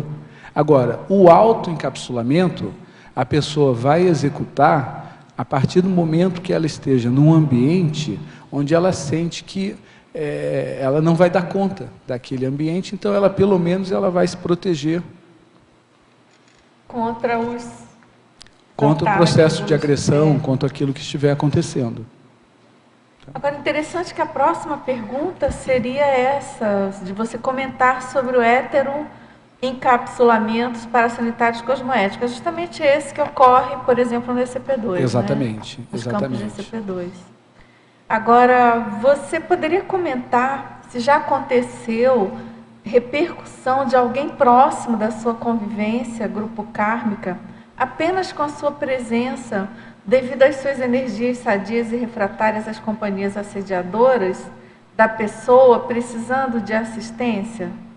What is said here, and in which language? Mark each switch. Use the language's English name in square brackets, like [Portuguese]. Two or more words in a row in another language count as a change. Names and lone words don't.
[Portuguese] Agora, o autoencapsulamento, a pessoa vai executar a partir do momento que ela esteja num ambiente onde ela sente que ela não vai dar conta daquele ambiente, então ela, pelo menos, ela vai se proteger contra o processo de agressão, contra aquilo que estiver acontecendo. Agora, interessante que a próxima pergunta seria essa, de você comentar sobre o heteroencapsulamentos parasanitários cosmoéticos. Justamente esse que ocorre, por exemplo, no ECP2. Exatamente, né? Nos exatamente. campos do ECP2. Agora, você poderia comentar se já aconteceu repercussão de alguém próximo da sua convivência, grupo kármica, apenas com a sua presença, devido às suas energias sadias e refratárias às companhias assediadoras da pessoa precisando de assistência?